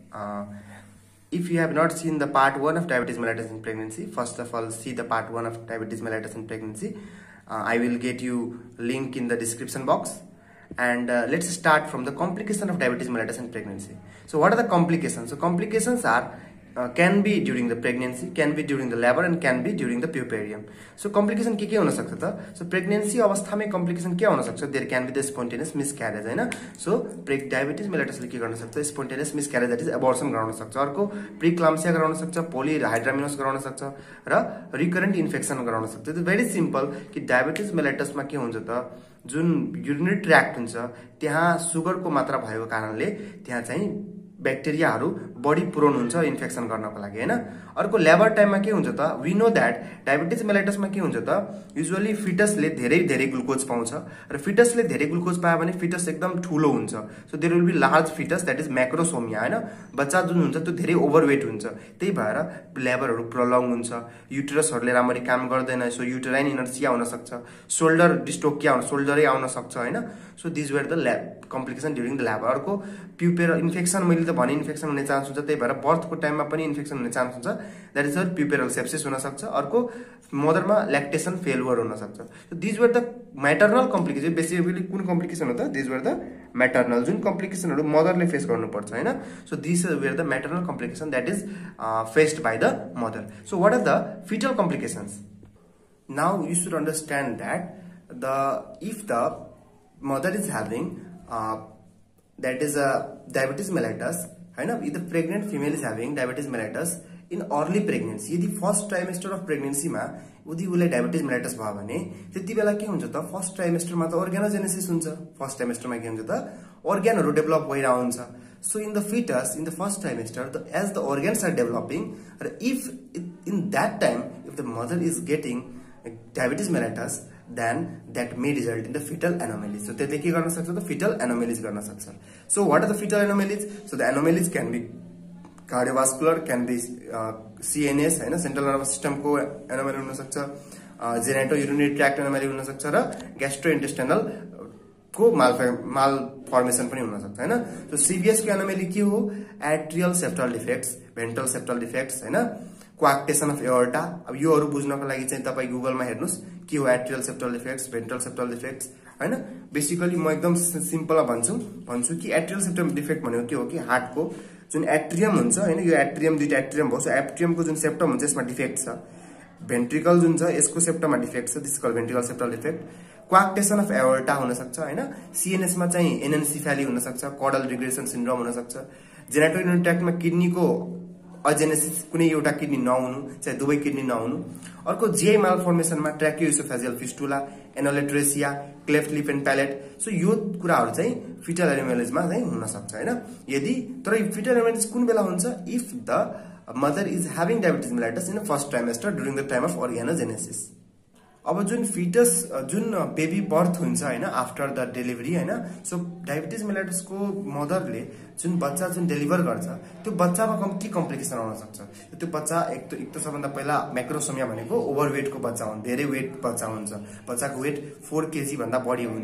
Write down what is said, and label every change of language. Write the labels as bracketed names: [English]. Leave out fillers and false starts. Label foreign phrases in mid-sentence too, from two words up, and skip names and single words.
[English] If you have not seen the part 1 of diabetes mellitus in pregnancy, first of all see the part 1 of diabetes mellitus in pregnancy. I will get you link in the description box. And let's start from the complication of diabetes mellitus in pregnancy. So what are the complications? So complications are can be during the pregnancy, can be during the labor, and can be during the puerperium. So complication [Nepali] के हुन सक्छ त? [English] So pregnancy [Nepali] अवस्थामै complication के हुन सक्छ? [English] There can be the spontaneous miscarriage, हैन? So diabetes mellitus [Nepali] ले के गर्न सक्छ? [English] Spontaneous miscarriage, that is abortion [Nepali] गराउन सक्छ. अर्को preeclampsia गराउन सक्छ, polyhydramnios गराउन सक्छ र [English] recurrent infection [Nepali] गराउन सक्छ. [English] It's very simple [Nepali] कि diabetes mellitus मा के हुन्छ त? जुन urinary tract हुन्छ त्यहाँ सुगर को मात्रा भएको कारणले त्यहाँ चाहिँ ब्याक्टेरियाहरु बढी प्रोन हुन्छ इन्फेक्सन गर्नको लागि, हैन? अर्को लेबर टाइममा के हुन्छ त? [English] we know that diabetes mellitus [Nepali] मा के हुन्छ त? युजुअली फिटसले धेरै ग्लुकोज पाउँछ र फिटसले धेरै ग्लुकोज पायो भने फिटस एकदम ठूलो हुन्छ. [English] so there will be large fetus, that is macrosomia, हैन? [Nepali] बच्चा जुन हुन्छ त्यो धेरै ओभरवेट हुन्छ. त्यही भएर लेबरहरु प्रोलङ हुन्छ, युटेरसहरुले राम्ररी काम गर्दैन, सो [English] uterine inertia [Nepali] हुन सक्छ, [English] shoulder dystocia [Nepali] हुन, शोल्डरै आउन सक्छ, हैन? [English] so this were the complication during the labor. [Nepali] अर्को [English] puerperal infection, [Nepali] मैले त भने इन्फेक्सन हुने चान्स हुन्छ, त्यही भएर बर्थको टाइममा पनि इन्फेक्सन हुने चान्स हुन्छ, [English] that is puerperal sepsis [Nepali] हुन सक्छ. अर्को मदरमा [English] lactation failure [Nepali] हुन सक्छ. [English] so this were the maternal complication. [Nepali] बेसिकली कुन कम्प्लिकेसन हो त? [English] this were the maternal, [Nepali] जुन कम्प्लिकेसनहरु मदरले फेस गर्नुपर्छ, हैन? [English] so this were the maternal complication that is faced by the mother. so what are the fetal complications? Now you should understand that if the mother is having that is diabetes mellitus, हैन? If the pregnant female is having diabetes mellitus in early pregnancy, [Nepali] यदि [English] first trimester of pregnancy [Nepali] मा उदी उले [English] diabetes mellitus [Nepali] भयो भने त्यति बेला के हुन्छ त? [English] first trimester [Nepali] मा त organogenesis हुन्छ. [English] first trimester [Nepali] मा के हुन्छ त? organहरु डेभलप भइरा हुन्छ. [English] So in the fetus, in the first trimester, as the organs are developing, if in that time if the mother is getting diabetes mellitus, then that may result in the fetal anomalies. [Nepali] So त्यसले के गर्न सक्छ त? [English] fetal anomalies [Nepali] गर्न सक्छ. [English] So what are the fetal anomalies? So the anomalies can be cardiovascular, can be CNS, हैन? central nervous system [Nepali] को anomaly हुन सक्छ, [English] genitourinary tract anomaly [Nepali] हुन सक्छ र gastrointestinal को malformation पनि हुन सक्छ, हैन? So CVS को anomaly के हो? [English] atrial septal defects, ventral septal defects, [Nepali] हैन? [English] coarctation of aorta. [Nepali] अब योहरु बुझ्नको लागि चाहिँ तपाई गुगल मा हेर्नुस् के हो [English] atrial septal defects, ventral septal defects, [Nepali] हैन? बेसिकली म एकदम सिम्पल भन्छु कि [English] atrial septal defect [Nepali] भनेको के हो कि हार्ट को जुन एट्रियम हुन्छ, हैन? यो एट्रियम दुईटा एट्रियम भयो. सो एट्रियम को जुन सेप्टम हुन्छ यसमा डिफेक्ट छ. भेन्ट्रिकल जुन छ यसको सेप्टममा डिफेक्ट छ, [English] this call ventricle septal defect. coarctation of aorta [Nepali] हुन सक्छ, हैन? CNS मा चाहिँ एनेन्सेफेली हुन सक्छ, [English] caudal regression syndrome [Nepali] हुन सक्छ. [English] genitourinary tract [Nepali] मा किडनी को अजेनेसिस, कुनै एउटा किडनी नहुनु, चाहे दुवै किडनी नहुनु. अर्को [English] GI malformation [Nepali] मा [English] tracheoesophageal fistula, [Nepali] एनोलेट्रेसिया, [English] cleft lip and palate. [Nepali] सो यो कुराहरु चाहिँ [English] fetal anomalies [Nepali] मा चाहिँ हुन सक्छ, हैन? यदि तर [English] fetal anomalies [Nepali] कुन बेला हुन्छ? [English] if the mother is having diabetes mellitus in the first trimester during the time of organogenesis. [Nepali] अब जुन फिटस जुन [English] baby birth [Nepali] हुन्छ, हैन? [English] after the delivery, हैन? [Nepali] सो [English] diabetes mellitus [Nepali] को मदरले जुन बच्चा जुन डेलिभर गर्छ त्यो बच्चामा के कम्प्लिकेसन आउन सक्छ? त्यो बच्चा एक त सबभन्दा पहिला मैक्रोसोमिया भनेको ओभरवेट को बच्चा हुन्छ, धेरै वेट बच्चा हुन्छ, बच्चाको वेट 4 केजी भन्दा बढी हुन्छ.